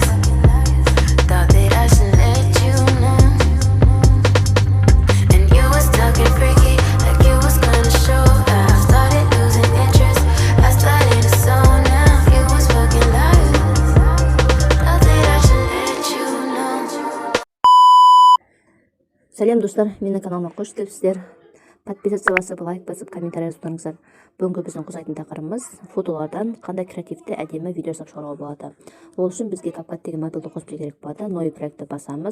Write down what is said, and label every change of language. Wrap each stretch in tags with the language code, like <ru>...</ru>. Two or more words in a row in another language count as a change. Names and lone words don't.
<en>Thought that I should let you know. And you was talking freaky, like you was gonna show. I started losing interest. I started to zone out. You was fucking liars. Thought that I should let you know.</en> <kk>Сәлем достар, менің каналыма қош келіпсіздер. Подписаться басып, лайк басып, комментарий жазыңыздар. Бүгінгі біздің қозғайтын тақырыбымыз фотолардан қандай креативті әдемі видео жасап шығаруға болады. Ол үшін бізге CapCut деген модульді қосып керек болады. Ной проектті басамыз.</kk>